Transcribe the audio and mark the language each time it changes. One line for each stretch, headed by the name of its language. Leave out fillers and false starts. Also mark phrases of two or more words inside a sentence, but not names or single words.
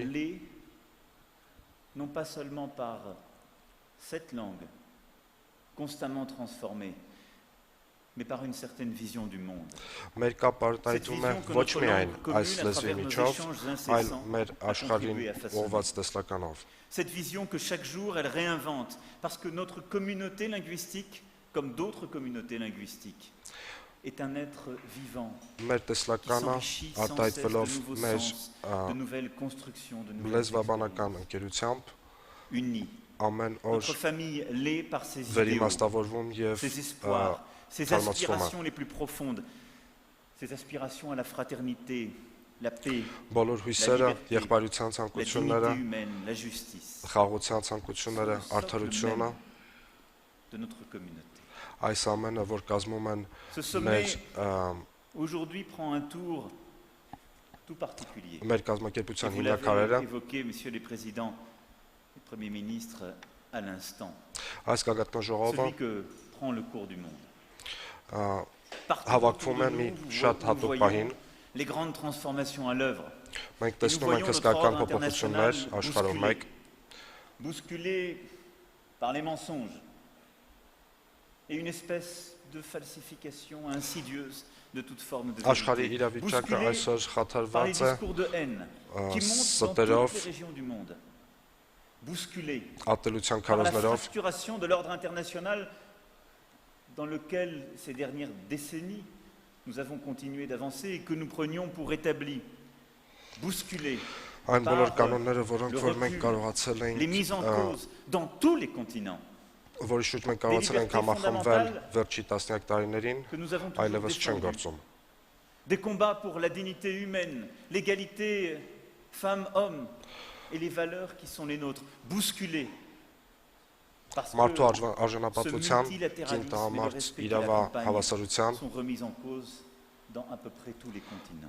French: l'est, non pas seulement par cette langue constamment transformée, mais par une certaine vision du monde.
Armenian: մեր կապ արտահայտում է ոչ միայն այս լեզվի միջով, այլ մեր աշխարհին ուղղված տեսլականով։
French: Cette vision que chaque jour elle réinvente, parce que notre communauté linguistique, comme d'autres communautés linguistiques, est un être vivant
Armenian: Մեր
French: qui
Armenian: տեսլականը
French: s'enrichit sans cesse de
Armenian: արտահայտվելով
French: nouveaux
Armenian: մեր
French: sens, de nouvelles constructions, de nouvelles
Armenian: լեզվաբանական ընկերությամբ
French: expériences. Unis.
Armenian: ամեն օր
French: Notre famille l'est par ses idéaux,
Armenian: վերիմաստավորվում եւ
French: ses espoirs, ses
Armenian: թարմացվում է։
French: aspirations les plus profondes, ses aspirations à la fraternité, la paix,
Armenian: բոլոր հույսերը,
French: liberté,
Armenian: եղբայրության
French: la
Armenian: ցանկությունները,
French: dignité humaine, la justice
Armenian: խաղաղության ցանկությունները,
French: sont le socle
Armenian: արդարությունը,
French: même de notre communauté.
Armenian: այս ամենը, որ կազմում են
French: Ce
Armenian: մեր
French: sommet aujourd'hui prend un tour tout particulier.
Armenian: մեր կազմակերպության
French: Vous l'avez
Armenian: հիմնաքարերը,
French: évoqué, messieurs les présidents et premiers ministres, à l'instant.
Armenian: այս գագաթնաժողովը
French: Celui que prend le cours du monde. Partout
Armenian: հավաքվում
French: autour
Armenian: է
French: de
Armenian: մի
French: nous,
Armenian: շատ
French: nous
Armenian: հատուկ
French: voyons
Armenian: պահին,
French: les grandes transformations à l'œuvre.
Armenian: մենք
French: Et nous
Armenian: տեսնում
French: voyons
Armenian: ենք
French: notre
Armenian: հսկական
French: ordre
Armenian: փոփոխություններ
French: international
Armenian: աշխարհում մեկ,
French: bousculé par les mensonges et une espèce de falsification insidieuse de toute forme de
Armenian: աշխարհի
French: vérité.
Armenian: իրավիճակը
French: Bousculé
Armenian: այսօր
French: par les
Armenian: խաթարված է
French: discours de haine qui montent dans
Armenian: ստերով,
French: toutes les régions du monde. Bousculé
Armenian: ատելության
French: par la
Armenian: քարոզներով,
French: fracturation de l'ordre international dans lequel ces dernières décennies nous avons continué d'avancer et que nous prenions pour établi. Bousculé
Armenian: այն բոլոր
French: par
Armenian: կանոնները, որոնք
French: le
Armenian: որ մենք
French: recul,
Armenian: կարողացել
French: les mises en
Armenian: ենք,
French: cause dans tous les continents
Armenian: որի շուրջ մենք կարողացել ենք
French: libertés
Armenian: համախմբվել
French: fondamentales
Armenian: վերջի տասնյակ տարիներին,
French: que nous avons toujours
Armenian: այլևս չեն
French: défendues.
Armenian: գործում։
French: des combats pour la dignité humaine, l'égalité femmes-hommes et les valeurs qui sont les nôtres, bousculés. Parce
Armenian: Մարդու
French: que ce
Armenian: արժանապատվության,
French: multilatéralisme et le
Armenian: կինտահամարդ
French: respect qui l'accompagne
Armenian: իրավահավասարության,
French: sont remis en cause dans à peu près tous les continents.